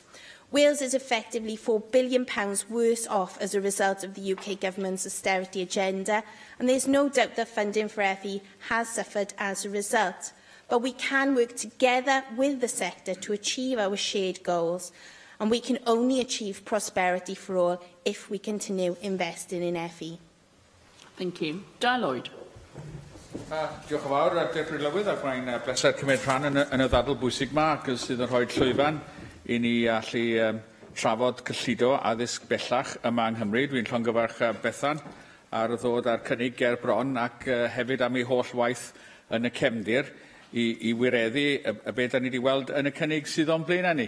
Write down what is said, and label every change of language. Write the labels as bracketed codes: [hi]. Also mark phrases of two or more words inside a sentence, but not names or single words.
[en] Wales is effectively £4 billion worse off as a result of the UK Government's austerity agenda, and there is no doubt that funding for FE has suffered as a result. But we can work together with the sector to achieve our shared goals, and we can only achieve prosperity for all if we continue investing in FE. Thank you. [cy] Di Lloyd. Diolch yn fawr, Deirdre Lywydd, ac mae'n bleser cymryd rhan yn y ddadl bwysig yma, ac sydd yn rhoi llwyfan i ni allu trafod cyllido addysg bellach yma yng Nghymru. Dwi'n llongyfarch Bethan ar ddod ar cynnig ger bron ac hefyd am ei holl waith yn y cefndir i wireddu y beth da ni wedi weld yn y cynnig sydd o'n blaen ni.